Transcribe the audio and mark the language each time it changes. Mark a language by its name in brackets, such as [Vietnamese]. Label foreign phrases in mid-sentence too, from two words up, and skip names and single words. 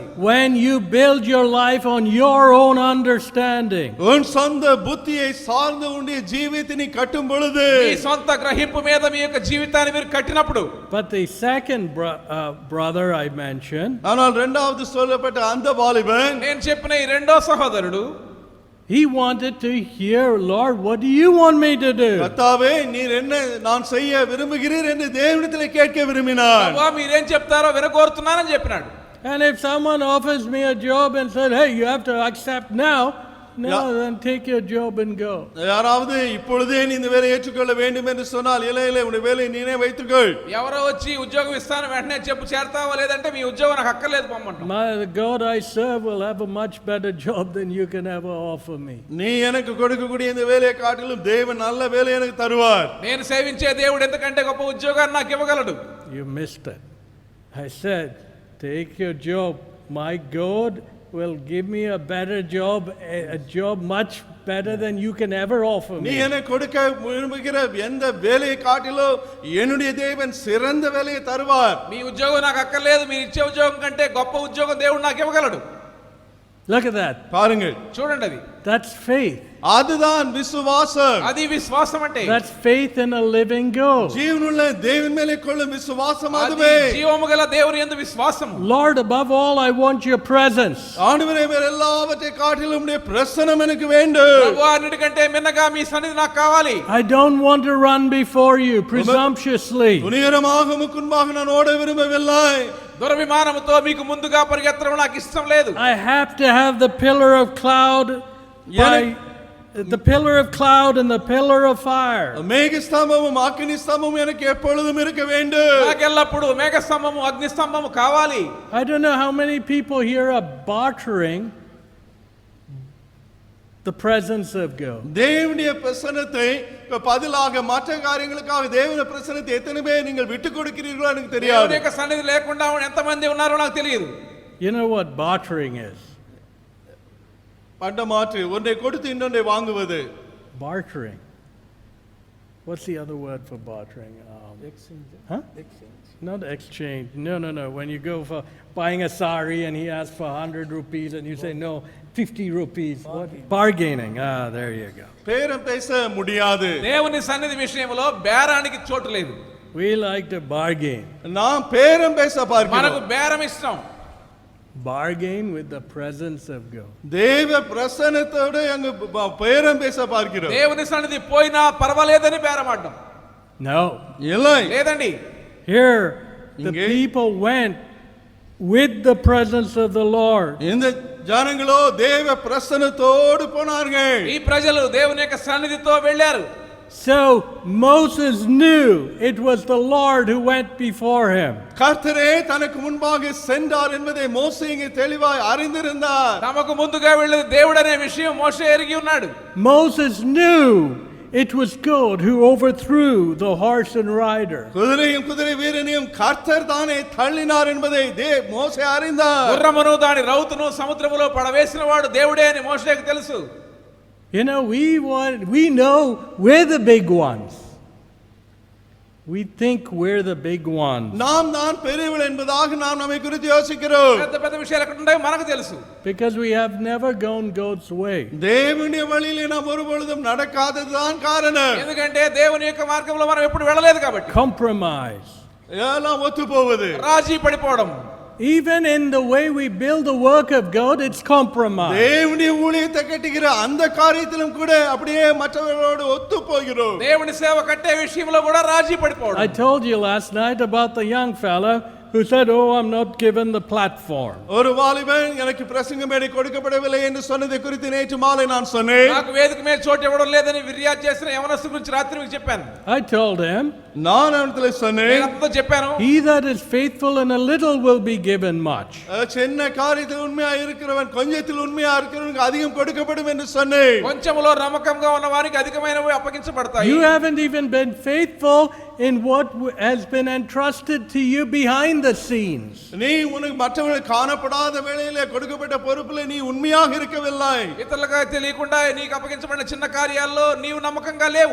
[English] When you build your life on your own understanding. [Tamil] உன் சொந்த புத்தியை சார்ந்து உன்னுடைய ஜீவியத்தை நீ கட்டும் பொழுது, [Telugu] మీ సొంత గ్రహింపు మీద మీ యొక్క జీవితాన్ని మీరు కట్టినప్పుడు. [English] But the second brother I mentioned, [Tamil] ஆனால் இரண்டாவது சொல்லப்பட்ட அந்த வாலிபன், [Telugu] నేను చెప్పిన ఈ రెండో సహోదరుడు, [English] he wanted to hear, Lord, what do you want me to do? [Tamil] கர்த்தாவே நீர் என்ன நான் செய்ய விரும்புகிறீர் என்று தேவனிடத்தில் கேட்க விரும்பினார். [Telugu] ప్రభువా మీరేం చెప్తారో వినకోరుతున్నానని చెప్పినాడు. [English] And if someone offers me a job and said, hey, you have to accept now, no, then take your job and go. [Tamil] யாராவது இப்பொழுதே நீ இந்த வேலையை ஏற்றுக்கொள்ள வேண்டும் என்று சொன்னால், இல்லை உன்னுடைய வேலையை நீனே வைத்துக்கொள். [Telugu] ఎవరో వచ్చి ఉద్యోగం ఇస్తాను వెంటనే చెప్పు చేరతావా, లేదంటే మీ ఉద్యోగం నాకు అక్కర్లేదు పొమ్మంటాం. [English] The God I serve will have a much better job than you can ever offer me. [Tamil] நீ எனக்கு கொடுக்கக்கூடிய இந்த வேலையை காட்டிலும் தேவன் நல்ல வேலையை எனக்கு தருவார். [Telugu] నేను సేవించే దేవుడు ఎంతకంటే గొప్ప ఉద్యోగాన్ని నాకు ఇవ్వగలడు. [English] You missed it. I said, take your job. My God will give me a better job, a job much better than you can ever offer [Tamil] நீ [English] me. [Tamil] எனக்கு கொடுக்க விரும்புகிற எந்த வேலையை காட்டிலும் என்னுடைய தேவன் சிறந்த வேலையை தருவார். [Telugu] మీ ఉద్యోగం నాకు అక్కర్లేదు, మీరు ఇచ్చే ఉద్యోగం కంటే గొప్ప ఉద్యోగం దేవుడు నాకు ఇవ్వగలడు. [English] Look at that. [Tamil] பாருங்கள், [Telugu] చూడండి, అది [English] That's faith. [Tamil] அதுதான் விசுவாசம். [Telugu] అది విశ్వాసం అంటే. [English] That's faith in a living God. [Tamil] ஜீவனுள்ள தேவன் மேலே கொள்ளும் விசுவாசம் [Telugu] అది [Tamil] அதுவே. [Telugu] జీవము గల దేవుని యందు విశ్వాసం. [English] Lord, above all, I want your presence. [Tamil] ஆண்டவரே, வேற எல்லாவற்றை காட்டிலும் உம்முடைய பிரசன்னம் எனக்கு வேண்டும். [Telugu] ప్రభువా అన్నిటికంటే మిన్నగా మీ సన్నిధి నాకు కావాలి. [English] I don't want to run before you presumptuously. [Tamil] துணிகரமாக முன்பாக நான் ஓட விரும்பவில்லை. [Telugu] దురభిమానముతో మీకు ముందుగా పరిగెత్తడం నాకు ఇష్టం లేదు. [English] I have to have the pillar of cloud the pillar of cloud and the pillar of fire. [Tamil] மேகஸ்தம்பமும் அக்கினி ஸ்தம்பமும் எனக்கு எப்பொழுதும் இருக்க வேண்டும். [Telugu] నాకు ఎల్లప్పుడు మేఘస్తంభము అగ్ని స్తంభము కావాలి. [English] I don't know how many people here are bartering the presence of God. [Tamil] தேவனுடைய பிரசன்னத்தை பதிலாக மற்ற காரியங்களுக்காக தேவனுடைய பிரசன்னத்தை எத்தனை பேர் நீங்கள் விட்டு கொடுக்கிறீர்களோ எனக்கு [Telugu] దేవుని [Tamil] தெரியாது. [Telugu] యొక్క సన్నిధి లేకుండా ఎంతమంది ఉన్నారో నాకు తెలియదు. [English] You know what bartering is? [Tamil] பண்டமாற்று, ஒன்றை கொடுத்து இன்னொன்றை வாங்குவது. [English] Bartering. What's the other word for bartering? Exchange. Huh? Exchange. Not exchange. No. When you go for buying a sari and he asks for 100 rupees and you say no, 50 rupees. Bargaining. There you go. [Tamil] பேரம் பேச முடியாது. [Telugu] దేవుని సన్నిధి విషయంలో బేరానికి చోటు లేదు. [English] We like to bargain. [Tamil] நாம் பேரம் பேச பார்க்கிறோம். [Telugu] మనకు బేరం ఇష్టం. [English] Bargain with the presence of God. [Tamil] தேவ பிரசன்னத்தோடு அங்கு பேரம் பேச பார்க்கிறோம். [Telugu] దేవుని సన్నిధి పోయినా పర్వాలేదని బేరమాడడం. [English] No. [Tamil] இல்லை. [Telugu] లేదండి. [English] Here the people went with the presence of the Lord. [Tamil] இந்த ஜனங்களோ தேவ பிரசன்னத்தோடு போனார்கள். [Telugu] ఈ ప్రజలు దేవుని యొక్క సన్నిధితో వెళ్ళారు. [English] So Moses knew it was the Lord who went before him. [Tamil] கர்த்தரே தனக்கு முன்பாக சென்றார் என்பதை மோசே இங்கே தெளிவாய் அறிந்திருந்தார். [Telugu] తమకు ముందుగా వెళ్ళేది దేవుడనే విషయం మోషే ఎరిగి ఉన్నాడు. [English] Moses knew it was God who overthrew the horse and rider. [Tamil] குதிரையும் குதிரை வீரனையும் கர்த்தர் தானே தள்ளினார் என்பதை மோசே அறிந்தார். [Telugu] గుర్రమును దాని రౌతును సముద్రములో పడవేసిన వాడు దేవుడే అని మోషేకు తెలుసు. [English] You know, we know we're the big ones. We think we're the big ones. [Tamil] நாம் தான் பெரியவர்கள் என்பதாக நாம் நம்மை குறித்து யோசிக்கிறோம். [Telugu] పెద్ద పెద్ద విషయాలు ఎక్కడ ఉంటాయో మనకు తెలుసు. [English] Because we have never gone God's way. [Tamil] దేవుని వழியிலே நாம் ஒருபொழுதும் நடக்காததுதான் காரணம். [Telugu] ఎందుకంటే దేవుని యొక్క మార్గంలో మనం ఎప్పుడు వెళ్ళలేదు కాబట్టి. [English] Compromise. [Tamil] எல்லாம் ஒத்து போவது. [Telugu] రాజీ పడిపోవడం. [English] Even in the way we build the work of God, it's compromise. [Tamil] தேவனுடைய ஊழியத்தை கட்டுகிற அந்த காரியத்திலும் கூட அப்படியே மற்றவர்களோடு ஒத்து போகிறோம். [Telugu] దేవుని సేవ కట్టే విషయంలో కూడా రాజీ పడిపోవడం. [English] I told you last night about the young fella who said, "Oh, I'm not given the platform." [Tamil] ஒரு வாலிபன் எனக்கு பிரசங்க மேடை கொடுக்கப்படவில்லை என்று சொன்னதை குறித்து நேற்று மாலை நான் சொன்னேன். [Telugu] నాకు వేదిక మీద చోటు ఇవ్వడం లేదని ఫిర్యాదు చేసిన యవనస్తు గురించి రాత్రి మీకు చెప్పాను. [English] I told him, [Tamil] நான் அவனிடத்தில் சொன்னேன், [Telugu] నేను అంతా చెప్పాను. [English] "He that is faithful in a little will be given much." [Tamil] சின்ன காரியத்தில் உண்மையா இருக்கிறவன் கொஞ்சத்தில் உண்மையா இருக்கிறவனுக்கு அதிகம் கொடுக்கப்படும் என்று சொன்னேன். [Telugu] కొంచెంలో నమ్మకంగా ఉన్న వారికి అధికమైనవి అప్పగించబడతాయి. [English] You haven't even been faithful in what has been entrusted to you behind the scenes. [Tamil] நீ உனக்கு மற்றவர்கள் காணப்படாத வேளையிலே கொடுக்கப்பட்ட பொறுப்பிலே நீ உண்மையாக இருக்கவில்லை. [Telugu] ఇతరులకు తెలియకుండా నీకు అప్పగించబడిన చిన్న కార్యాల్లో నీవు నమ్మకంగా లేవు.